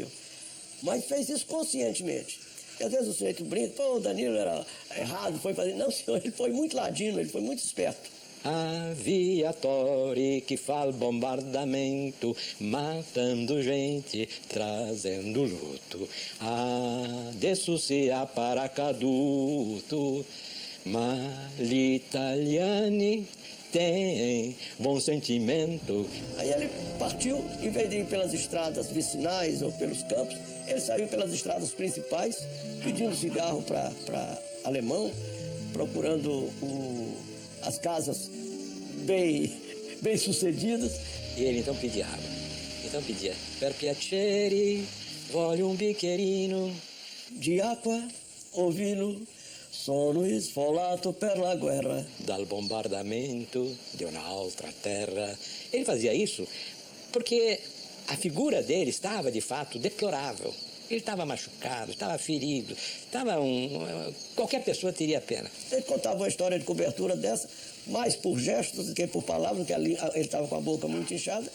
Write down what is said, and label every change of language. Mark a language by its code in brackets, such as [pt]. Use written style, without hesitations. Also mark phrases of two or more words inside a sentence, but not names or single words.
[pt] Mas fez isso conscientemente. E às vezes o sujeito brinca, pô, o Danilo era errado, foi fazer... Não, senhor, ele foi muito ladino, ele foi muito esperto. Aviatori que faz bombardamento, matando gente, trazendo luto. [it] Adesso sia paracaduto, ma gli italiani [pt] tem bom sentimento. Aí ele partiu, em vez de ir pelas estradas vicinais ou pelos campos, ele saiu pelas estradas principais, pedindo cigarro para alemão, procurando as casas bem sucedidas. E ele então pedia água. Então pedia, [it] per piacere, voglio un bicchierino di acqua o vino. Sono sfolato per la guerra. Dal bombardamento [pt] de uma outra terra. Ele fazia isso porque a figura dele estava, de fato, deplorável. Ele estava machucado, estava ferido, qualquer pessoa teria pena. Ele contava uma história de cobertura dessa, mais por gestos do que por palavras, porque ele estava com a boca muito inchada.